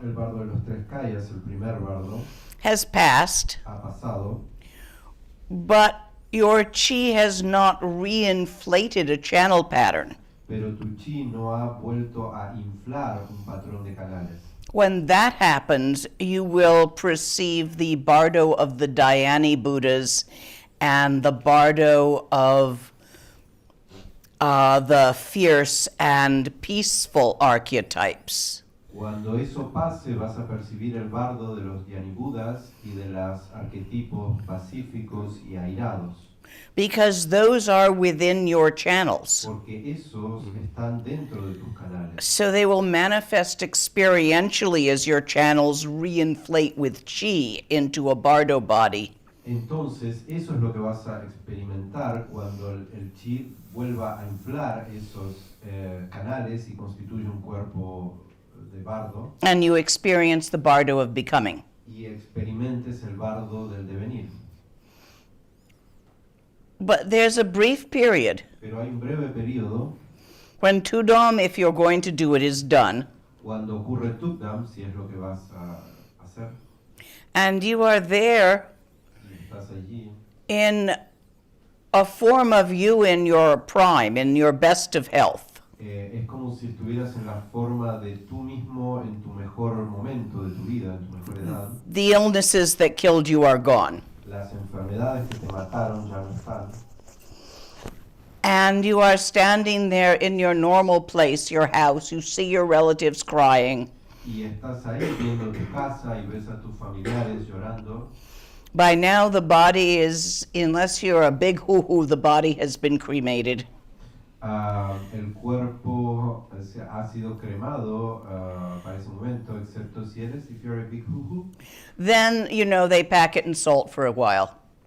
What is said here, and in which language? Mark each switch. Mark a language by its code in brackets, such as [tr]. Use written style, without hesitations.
[es] el bardo de los tres kayas, el primer bardo, [en] has passed, [es] ha pasado, [en] but your chi has not reinflated a channel pattern. [es] pero tu chi no ha vuelto a inflar un patrón de canales. [en] When that happens, you will perceive the bardo of the Dhyani Buddhas and the bardo of the fierce and peaceful archetypes. [es] Cuando eso pase, vas a percibir el bardo de los Dhyanis y de los arquetipos pacíficos y airados. [en] Because those are within your channels. [es] Porque esos están dentro de tus canales. [en] So they will manifest experientially as your channels reinflate with chi into a bardo body. [es] Entonces, eso es lo que vas a experimentar cuando el chi vuelva a inflar esos canales y constituye un cuerpo de bardo. [en] And you experience the bardo of becoming. [es] Y experimentes el bardo del devenir. [en] But there's a brief period [es] Pero hay un breve periodo [en] when Tudom, if you're going to do it, is done, [es] cuando ocurre Tukdam, si es lo que vas a hacer, [en] and you are there [es] y estás allí, [en] in a form of you in your prime, in your best of health. [es] es como si estuvieras en la forma de tú mismo en tu mejor momento de tu vida, en tu mejor edad. [en] The illnesses that killed you are gone. [es] Las enfermedades que te mataron ya no están. [en] And you are standing there in your normal place, your house. You see your relatives crying. [es] Y estás ahí viendo tu casa y ves a tus familiares llorando. [en] By now, the body is, unless you're a big hoo-hoo, the body has been cremated. [es] El cuerpo ha sido cremado para ese momento, excepto si eres, [en] if you're a big hoo-hoo. Then, you know, they pack it in salt for a while.